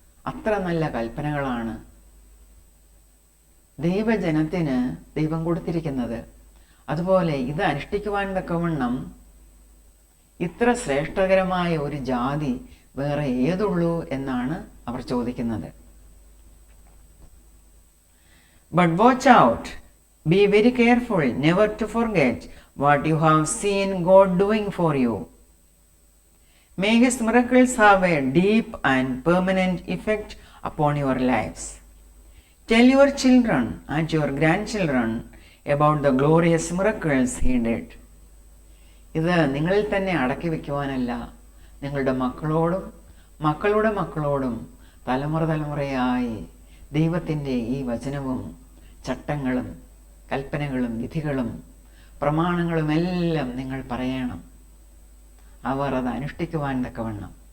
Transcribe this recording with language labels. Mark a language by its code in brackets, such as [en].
[ml] അത്ര നല്ല കൽപ്പനകളാണ് ദൈവജനത്തിന് ദൈവം കൊടുത്തിരിക്കുന്നത്. അതുപോലെ ഇത് അനുഷ്ഠിക്കുവാൻ തക്കവണ്ണം ഇത്ര ശ്രേഷ്ഠകരമായ ഒരു ജാതി വേറെ ഏതുള്ളൂ എന്നാണ് അവർ ചോദിക്കുന്നത്. [en] But watch out, be very careful never to forget what you have seen God doing for you. May His miracles have a deep and permanent effect upon your lives. Tell your children and your grandchildren about the glorious miracles He did. [ml] ഇത് നിങ്ങളിൽ തന്നെ അടക്കി വയ്ക്കുവാനല്ല, നിങ്ങളുടെ മക്കളോടും മക്കളുടെ മക്കളോടും തലമുറയായി ദൈവത്തിൻ്റെ ഈ വചനവും ചട്ടങ്ങളും കൽപ്പനകളും വിധികളും പ്രമാണങ്ങളുമെല്ലാം നിങ്ങൾ പറയണം, അവർ അത് അനുഷ്ഠിക്കുവാൻ തക്കവണ്ണം.